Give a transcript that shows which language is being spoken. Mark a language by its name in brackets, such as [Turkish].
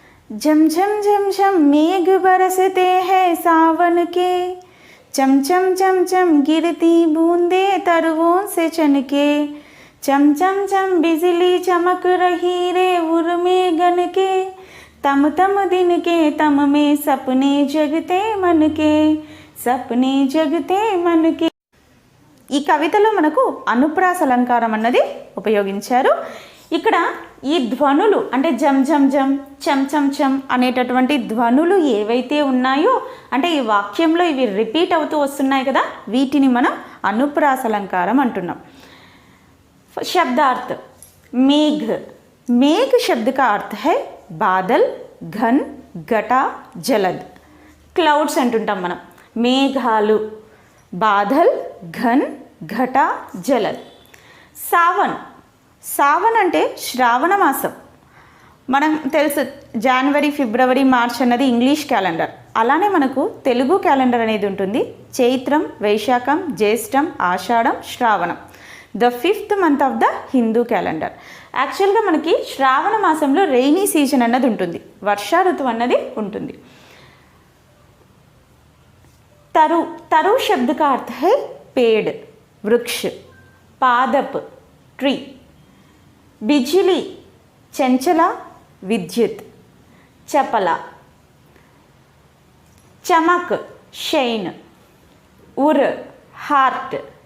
[Hindi] झम झम झम झम मेघ बरसते हैं सावन के, चम चम चम चम गिरती बूंदे तरवों से चनके, चम चम चम बिजली चमक रही रे उर्मे गन के, तम तम दिन के तम में सपने जगते मन के, सपने जगते मन के. [Telugu] ఈ కవితలో మనకు అనుప్రాస అలంకారం అన్నది ఉపయోగించారు. ఇక్కడ ఈ ధ్వనులు అంటే జం జం జం, చం చం చం అనేటటువంటి ధ్వనులు ఏవైతే ఉన్నాయో అంటే ఈ వాక్యంలో ఇవి రిపీట్ అవుతూ వస్తున్నాయి కదా, వీటిని మనం అనుప్రాస అలంకారం అంటున్నాం. [Hindi] शब्दार्थ मेघ। मेघ शब्द का अर्थ है बादल, घन, घटा, जलद. [Telugu] क्लाउड्स अंటుంటాం మనం. మేఘాలు, బాదల్, ఘన్, ఘట, జలద్. సావన్. సావన్ అంటే శ్రావణ మాసం. మనం తెలుసు జనవరి, ఫిబ్రవరి, మార్చ్ అన్నది ఇంగ్లీష్ క్యాలెండర్. అలానే మనకు తెలుగు క్యాలెండర్ అనేది ఉంటుంది. చైత్రం, వైశాఖం, జ్యేష్టం, ఆషాఢం, శ్రావణం. [English] The 5th month of the Hindu calendar. [Telugu] యాక్చువల్గా మనకి శ్రావణ మాసంలో రెయినీ సీజన్ అన్నది ఉంటుంది, వర్షా ఋతువు అన్నది ఉంటుంది. [Hindi] तरु. तरु शब्द का अर्थ है पेड़, वृक्ष. पादप, ट्री. बिजली, चंचला, विद्युत. चपला. चमक, शैन. उर, हार्ट.